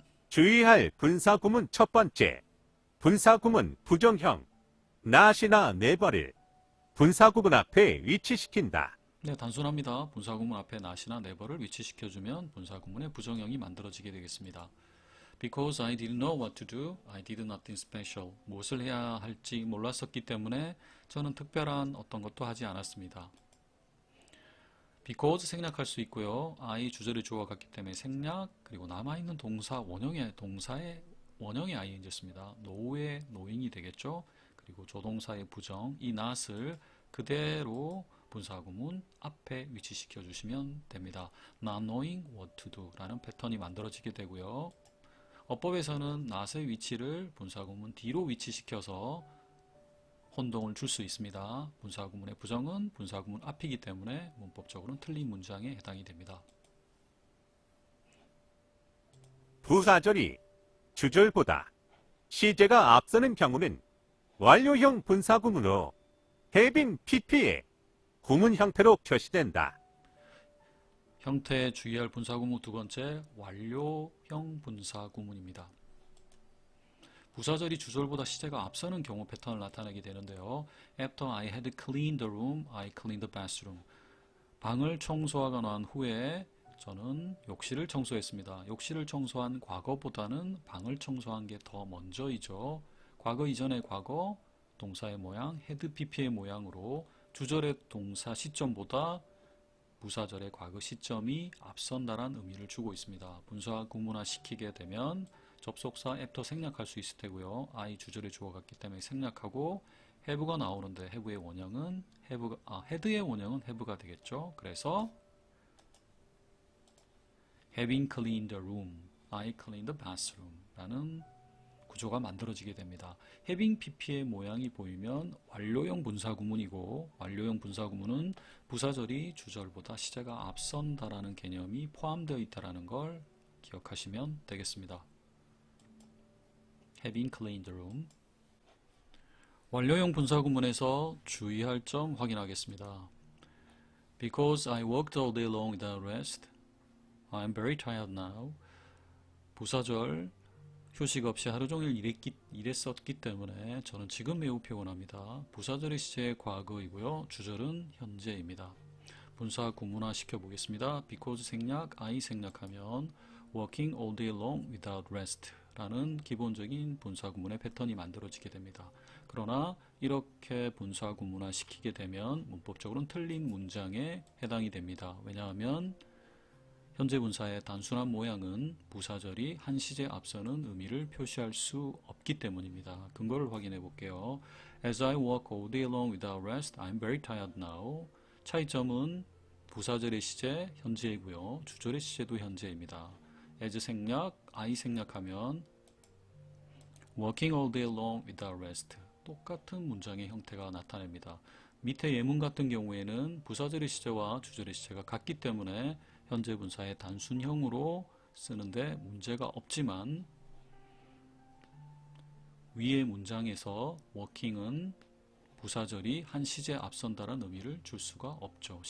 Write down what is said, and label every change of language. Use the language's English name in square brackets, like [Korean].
[Korean] 주의할 분사구문 첫 번째. 분사구문 부정형. not이나 never를 분사구문 앞에 위치시킨다. 네, 단순합니다. 분사구문 앞에 not이나 never를 위치시켜주면 분사구문의 부정형이 만들어지게 되겠습니다. [English] Because I didn't know what to do, I did nothing special. [Korean] 무엇을 해야 할지 몰랐었기 때문에 저는 특별한 어떤 것도 하지 않았습니다. Because 생략할 수 있고요. I 주절의 주어가 같기 때문에 생략, 그리고 남아있는 동사 동사의 원형의 ing를 씁니다. know의 knowing이 되겠죠. 그리고 조동사의 부정, 이 not을 그대로 분사구문 앞에 위치시켜 주시면 됩니다. [English] Not knowing what to do [Korean] 라는 패턴이 만들어지게 되고요. 어법에서는 not의 위치를 분사구문 뒤로 위치시켜서 혼동을 줄 수 있습니다. 분사구문의 부정은 분사구문 앞이기 때문에 문법적으로는 틀린 문장에 해당이 됩니다. 부사절이 주절보다 시제가 앞서는 경우는 완료형 분사구문으로 have been pp의 구문 형태로 표시된다. 형태에 주의할 분사구문 두 번째, 완료형 분사구문입니다. 부사절이 주절보다 시제가 앞서는 경우 패턴을 나타내게 되는데요. [English] After I had cleaned the room, I cleaned the bathroom. [Korean] 방을 청소하고 난 후에 저는 욕실을 청소했습니다. 욕실을 청소한 과거보다는 방을 청소한 게 더 먼저이죠. 과거 이전의 과거, 동사의 모양, had pp의 모양으로 주절의 동사 시점보다 부사절의 과거 시점이 앞선다란 의미를 주고 있습니다. 분사 구문화 시키게 되면 접속사 after 생략할 수 있을 테고요. I 주절의 주어 같기 때문에 생략하고 have가 나오는데 have의 원형은 had의 원형은 have가 되겠죠. 그래서 [English] having cleaned the room, I cleaned the bathroom [Korean] 라는 구조가 만들어지게 됩니다. having pp의 모양이 보이면 완료형 분사구문이고 완료형 분사구문은 부사절이 주절보다 시제가 앞선다라는 개념이 포함되어 있다는 걸 기억하시면 되겠습니다. [English] having cleaned the room. [Korean] 완료형 분사구문에서 주의할 점 확인하겠습니다. [English] Because I worked all day long without rest, I'm very tired now. [Korean] 부사절 휴식 없이 하루 종일 일했었기 때문에 저는 지금 매우 피곤합니다. 부사절의 시제 과거이고요. 주절은 현재입니다. 분사 구문화 시켜보겠습니다. Because 생략, I 생략하면 [English] working all day long without rest [Korean] 라는 기본적인 분사 구문의 패턴이 만들어지게 됩니다. 그러나 이렇게 분사 구문화 시키게 되면 문법적으로는 틀린 문장에 해당이 됩니다. 왜냐하면 현재 분사의 단순한 모양은 부사절이 한 시제 앞서는 의미를 표시할 수 없기 때문입니다. 근거를 확인해 볼게요. [English] As I work all day long without rest, I'm very tired now. [Korean] 차이점은 부사절의 시제 현재이고요. 주절의 시제도 현재입니다. [English] as 생략, I 생략하면 working all day long without rest. [Korean] 똑같은 문장의 형태가 나타냅니다. 밑에 예문 같은 경우에는 부사절의 시제와 주절의 시제가 같기 때문에 현재 분사의 단순형으로 쓰는데 문제가 없지만 위의 문장에서 working은 부사절이 한 시제 앞선다는 의미를 줄 수가 없죠.